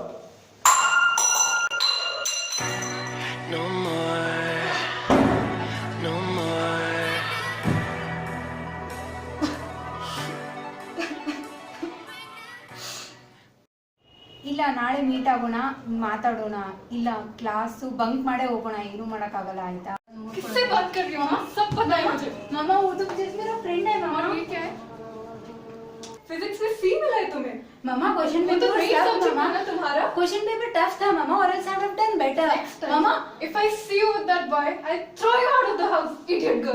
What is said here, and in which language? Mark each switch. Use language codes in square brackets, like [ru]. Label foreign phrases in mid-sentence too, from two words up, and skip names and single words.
[kn] ಇಲ್ಲ ನಾಳೆ ಮೀಟ್ ಆಗೋಣ, ಮಾತಾಡೋಣ. ಇಲ್ಲ [en] class bunk [kn] ಮಾಡೇ ಹೋಗೋಣ, ಏನು ಮಾಡಕ್ಕಾಗಲ್ಲ ಆಯ್ತಾ? [hi] किससे बात कर रही हो मामा? सब पता है मुझे। मामा वो तो जस्ट मेरा फ्रेंड है मामा। और ये क्या है? फिजिक्स में सी मिला है तुम्हें? मामा क्वेश्चन वो तो पेपर मेन टफ सब्जेक्ट था है ना तुम्हारा। [en] question paper tough [hi] था मामा, और [en] else I would have done better. मामा, if I see you with that boy, I'll throw you out of the house, idiot girl.